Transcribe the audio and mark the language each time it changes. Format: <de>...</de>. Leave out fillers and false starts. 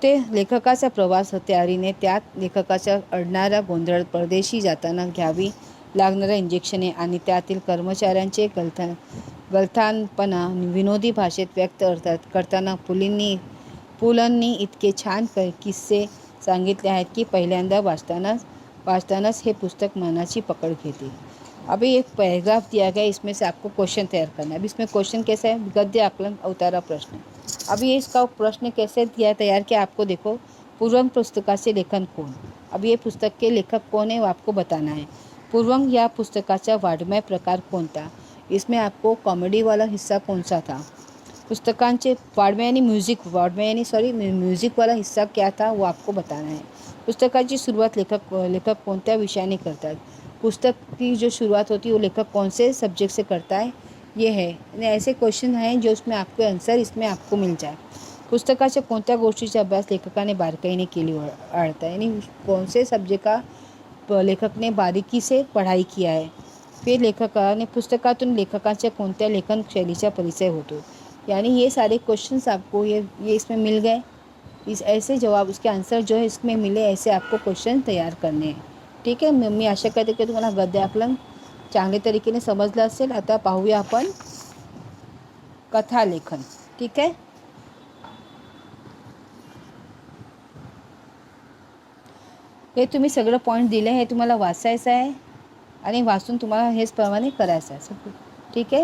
<mr>लेखकाचा प्रवास तयारीने त्यात लेखकाचा अडणारा गोंधळ, परदेशी जाताना घ्यावी लागणाऱ्या इंजेक्शने आणि त्यातील कर्मचाऱ्यांचे गलथानपणा विनोदी भाषेत व्यक्त करताना पुलंनी इतके छान किस्से सांगितले आहेत की पहिल्यांदा वाचतानाच हे पुस्तक मनाची पकड़ घेते.</mr> <hi>अभी एक पैराग्राफ दिया गया, इसमें से आपको क्वेश्चन तैयार करना है. अभी इसमें क्वेश्चन कैसा है? गद्य आकलन उतारा प्रश्न. अभी इसका प्रश्न कैसे तैयार किया आपको देखो.</hi> <mr>पूर्वंग पुस्तकाचे लेखन कोण.</mr> <hi>अब ये पुस्तक के लेखक कौन है वो आपको बताना है.</hi> <mr>पूर्वंग या पुस्तकाचा वाङ्मय प्रकार कोणता.</mr> <hi>इसमें आपको कॉमेडी वाला हिस्सा कौन सा था. पुस्तकांचे म्यूज़िक वाला हिस्सा क्या था वो आपको बताना है.</hi> <mr>पुस्तकाची सुरुवात लेखक कोणत्या विषयाने करतात.</mr> <hi>पुस्तक की जो शुरुआत होती है वो लेखक कौन से सब्जेक्ट से करता है, ये है. ऐसे क्वेश्चन हैं जो उसमें आपको आंसर इसमें आपको मिल जाए.</hi> <mr>पुस्तकाच्या कोणत्या गोष्टीचा अभ्यास लेखकाने बारकाईने केली आढळता,</mr> <hi>यानी कौन से सब्जेक्ट का लेखक ने बारीकी से पढ़ाई किया है.</hi> <mr>फिर लेखकाने पुस्तकातून लेखकाच्या कोणत्या लेखन शैलीचा परिचय होतो.</mr> <hi>यानी ये सारे क्वेश्चंस आपको ये इसमें मिल गए. ऐसे जवाब उसके आंसर जो है इसमें मिले ऐसे आपको क्वेश्चन तैयार करने हैं.</hi> <mr>ठीक आहे. मी आशा करते की तुम्हाला गद्य आकलन चांगल्या तरीकेने समजलं असेल. आता पाहूया आपण कथालेखन. ठीक आहे. हे तुम्ही सगळं पॉईंट दिले, हे तुम्हाला वाचायचं आहे आणि वाचून तुम्हाला हेच प्रमाणे करायचं आहे. ठीक आहे.</mr>